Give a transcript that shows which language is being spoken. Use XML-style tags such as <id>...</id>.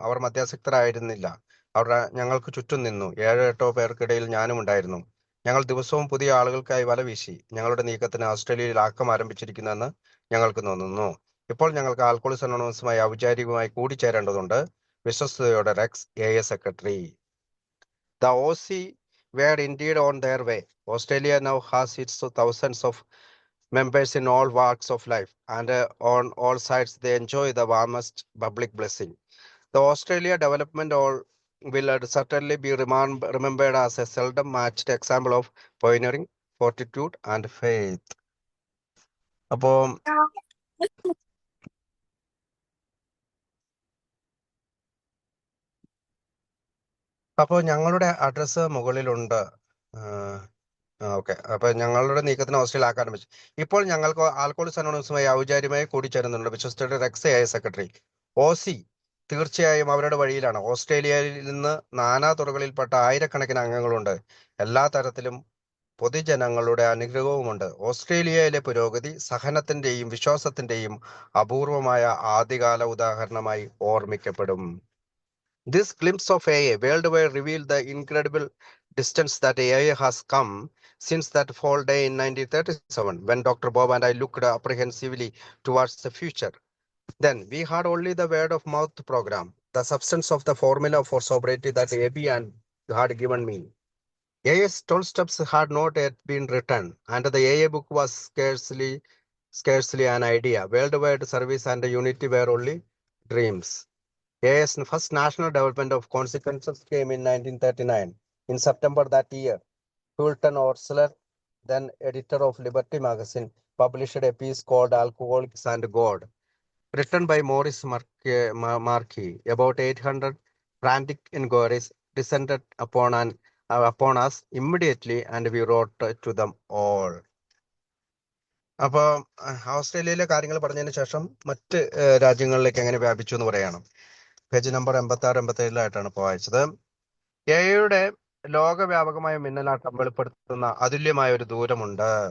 <ml>അവർ മധ്യാസക്തരായിരുന്നില്ല. അവർ ഞങ്ങൾക്ക് ചുറ്റും നിന്നു. 7-8 പേർക്കിടയിൽ ഞാനും ഉണ്ടായിരുന്നു. ഞങ്ങൾ ദിവസവും പുതിയ ആളുകൾക്കായി വല വീശി. ഞങ്ങളുടെ നീക്കത്തിന് ഓസ്ട്രേലിയയിൽ ആക്കം ആരംഭിച്ചിരിക്കുന്നെന്ന് ഞങ്ങൾക്ക് തോന്നുന്നു. ഇപ്പോൾ ഞങ്ങൾക്ക് ആൽക്കോളിക്സ് അനോണിമസുമായി ഔപചാരികമായി കൂടിച്ചേരേണ്ടതുണ്ട്. വിശ്വസ്തയോടെ Rex A secretary.</ml> <en>The OC were indeed on their way. Australia now has its thousands of members in all walks of life, and on all sides they enjoy the warmest public blessing. The Australia development will certainly be remembered as a seldom matched example of pioneering, fortitude and faith.</en> <ml>അപ്പോൾ ഞങ്ങളുടെ address മുകളിലുണ്ട്. Okay. അപ്പൊ ഞങ്ങളുടെ നീക്കത്തിന് Australia ആക്കാൻ ആരംഭിച്ചു. ഇപ്പോൾ ഞങ്ങൾക്ക് ആൽക്കോളിക്സ് അനോണിമസുമായി ഔപചാരികമായി കൂടിച്ചേരുന്നുണ്ട്. വിശ്വസ്തയുടെ റെക്സ് എ സെക്രട്ടറി. OC തീർച്ചയായും അവരുടെ വഴിയിലാണ്. ഓസ്ട്രേലിയയിൽ നിന്ന് നാനാ തുറകളിൽപ്പെട്ട ആയിരക്കണക്കിന് അംഗങ്ങളുണ്ട്. എല്ലാ തരത്തിലും പൊതുജനങ്ങളുടെ അനുഗ്രഹവുമുണ്ട്. ഓസ്ട്രേലിയയിലെ പുരോഗതി സഹനത്തിന്റെയും വിശ്വാസത്തിന്റെയും അപൂർവമായ ആദ്യകാല ഉദാഹരണമായി ഓർമ്മിക്കപ്പെടും.</ml> <en>This glimpse of AA worldwide revealed the incredible distance that AA has come since that fall day in 1937, when Dr. Bob and I looked apprehensively towards the future. Then we had only the word of mouth program, the substance of the formula for sobriety that AB and had given me. AA's 12 steps had not yet been written, and the AA book was scarcely an idea. Worldwide service and unity were only dreams. AA's first national development of consequences came in 1939. In September that year, Fulton Osler, then editor of Liberty magazine, published a piece called Alcoholics and God, written by Maurice Marquis. About 800 frantic inquiries descended upon us immediately, and we wrote to them all.</en> <ml>അപ്പോൾ ഓസ്ട്രേലിയയിലെ കാര്യങ്ങൾ പറഞ്ഞതിന് ശേഷം മറ്റ് രാജ്യങ്ങളിലേക്ക് എങ്ങനെ വ്യാപിച്ചു എന്ന് പറയണം. പേജ് നമ്പർ 86-87 ഇപ്പോൾ വായിച്ചത്. എയുടെ ലോകവ്യാപകമായ മിന്നലാട്ടം വെളിപ്പെടുത്തുന്ന അതുല്യമായ ഒരു ദൂരമുണ്ട്.</ml>